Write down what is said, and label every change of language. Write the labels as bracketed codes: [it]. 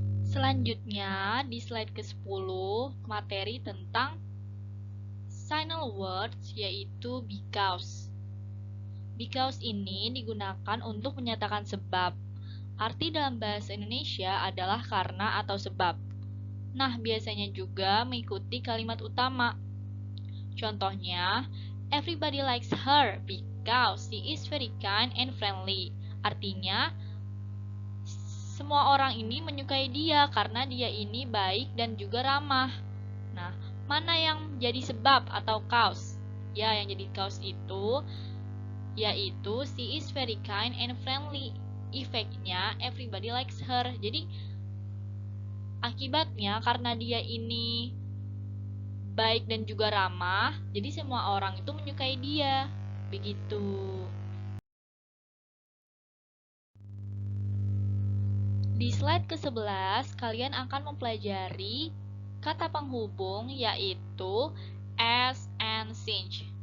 [id] Selanjutnya, di slide ke-10, materi tentang signal words yaitu because. Because ini digunakan untuk menyatakan sebab. Arti dalam bahasa Indonesia adalah karena atau sebab. Nah, biasanya juga mengikuti kalimat utama. Contohnya, [en] everybody likes her because she is very kind and friendly. [id] Artinya, semua orang ini menyukai dia karena dia ini baik dan juga ramah. Nah, mana yang jadi sebab atau cause? Ya, yang jadi cause itu yaitu [en] she is very kind and friendly. [id] Efeknya [en] everybody likes her. [id] Jadi akibatnya karena dia ini baik dan juga ramah, jadi semua orang itu menyukai dia. Begitu. Di slide ke-11, kalian akan mempelajari kata penghubung yaitu as and since.